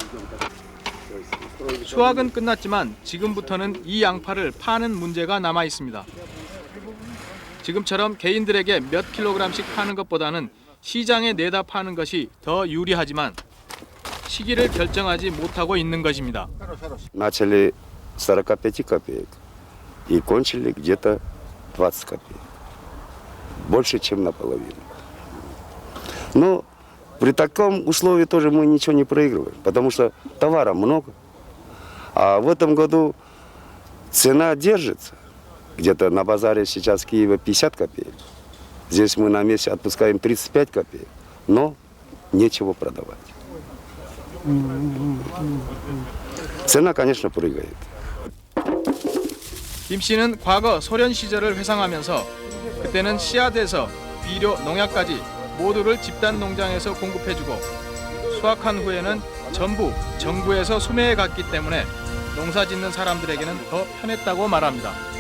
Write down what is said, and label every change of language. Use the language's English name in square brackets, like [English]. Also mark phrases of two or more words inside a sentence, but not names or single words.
[Korean] 수확은 끝났지만 지금부터는 이 양파를 파는 문제가 남아 있습니다. 지금처럼 개인들에게 몇 킬로그램씩 파는 것보다는 시장에 내다 파는 것이 더 유리하지만 시기를 결정하지 못하고 있는 것입니다. [Russian] Начали с 45 копеек и кончили где-то 20 копеек. Больше, чем наполовину. Но при таком условии тоже мы ничего не проигрываем, потому что товара много. А в этом году цена держится. Где-то на базаре сейчас в Киеве 50 копеек. Здесь мы на месте отпускаем 35 копеек, но нечего продавать. Цена, конечно, прыгает. [Korean] 김 씨는 과거 소련 시절을 회상하면서 그때는 씨앗에서 비료, 농약까지 모두를 집단 농장에서 공급해주고 수확한 후에는 전부 정부에서 수매해 갔기 때문에 농사 짓는 사람들에게는 더 편했다고 말합니다.